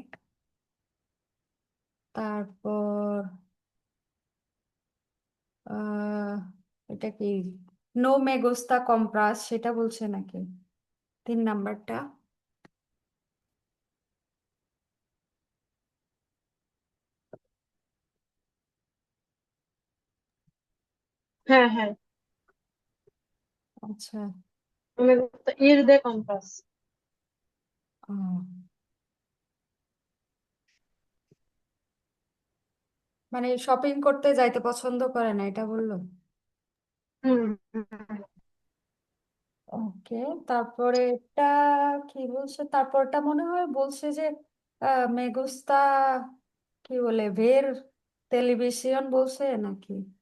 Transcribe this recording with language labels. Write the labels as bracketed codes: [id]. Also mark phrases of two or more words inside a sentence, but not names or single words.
[bn] তারপর আহ এটা কি [es] no me gusta compras, [bn] সেটা বলছে নাকি 3 নাম্বারটা? হ্যাঁ, হ্যাঁ, আচ্ছা। [es] me gusta ir de compras। [bn] ও, মানে শপিং করতে যাইতে পছন্দ করে না এটা বললো। হুম। ওকে, তারপরে এটা কি বলছে, তারপরটা মনে হয় বলছে যে [es] me gusta [bn] কি বলে [es] ver televisión [bn] বলছে নাকি।